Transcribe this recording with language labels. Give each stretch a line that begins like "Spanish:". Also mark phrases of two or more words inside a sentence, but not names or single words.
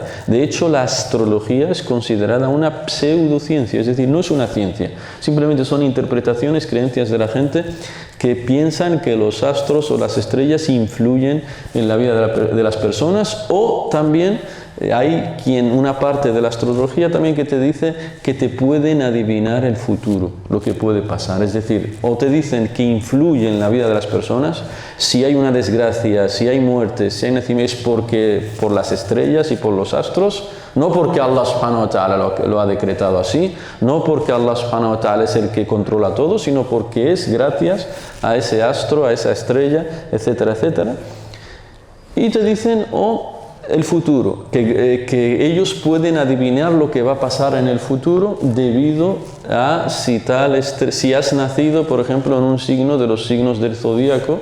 Spanish: De hecho, la astrología es considerada una pseudociencia, es decir, no es una ciencia, simplemente son interpretaciones, creencias de la gente que piensan que los astros o las estrellas influyen en la vida de las personas, o también hay una parte de la astrología también que te dice que te pueden adivinar el futuro, lo que puede pasar. Es decir, o te dicen que influye en la vida de las personas, si hay una desgracia, si hay muerte, si hay nacimiento, es por las estrellas y por los astros, no porque
Arabic: الله سبحانه وتعالى
Spanish: lo ha decretado así, no porque
Arabic: الله سبحانه وتعالى
Spanish: es el que controla todo, sino porque es gracias a ese astro, a esa estrella, etcétera, etcétera. Y te dicen, el futuro, que ellos pueden adivinar lo que va a pasar en el futuro debido a si has nacido, por ejemplo, en un signo de los signos del zodíaco.